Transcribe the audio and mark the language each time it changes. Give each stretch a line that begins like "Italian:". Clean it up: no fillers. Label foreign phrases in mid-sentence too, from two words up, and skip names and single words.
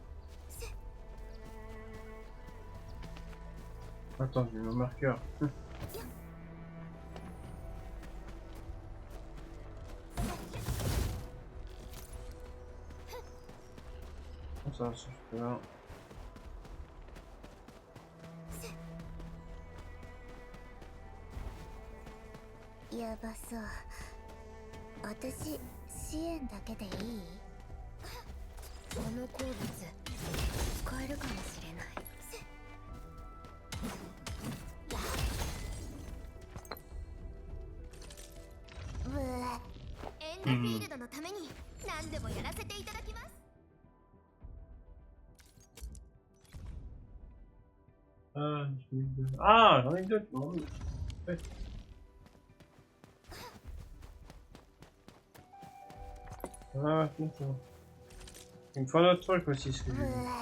French: Attends, j'ai mon marqueur. Ça, c'est là.
Japanese: やばそう。私支援だけでいい？この鉱物使えるかもしれない。エンドフィールドのために何でもやらせていただきます。
French: Ah, j'en ai deux. Ouais. Ah, c'est bon. Il me faut un autre truc aussi, ce que j'ai vu.